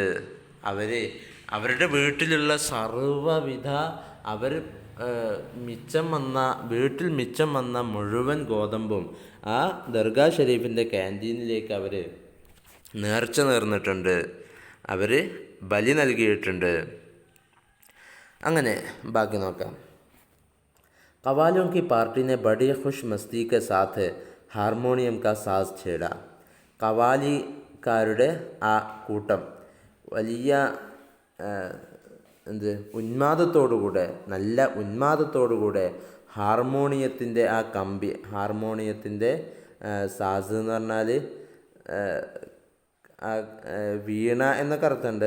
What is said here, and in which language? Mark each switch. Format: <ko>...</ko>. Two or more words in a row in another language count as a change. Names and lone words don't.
<ml>അവരുടെ വീട്ടിലുള്ള സർവ്വവിധ അവർ വീട്ടിൽ മിച്ചം വന്ന മുഴുവൻ ഗോതമ്പും ആ ദർഗാ ഷരീഫിൻ്റെ ക്യാൻറ്റീനിലേക്ക് അവർ നേർച്ച നേർന്നിട്ടുണ്ട്, അവർ ബലി നൽകിയിട്ടുണ്ട്. അങ്ങനെ ബാക്കി നോക്കാം.</ml> <hi>ഖവാലിयों की पार्टी ने बड़ी खुश मस्ती के साथ हारमोनियम का साज छेड़ा.</hi> <ml>കവാലിക്കാരുടെ ആ കൂട്ടം വലിയ ഉന്മാദത്തോടുകൂടെ, നല്ല ഉന്മാദത്തോടുകൂടെ ഹാർമോണിയത്തിൻ്റെ ആ കമ്പി, ഹാർമോണിയത്തിൻ്റെ സാസ് എന്ന് പറഞ്ഞാൽ വീണ എന്നൊക്കെ അർത്ഥമുണ്ട്.</ml>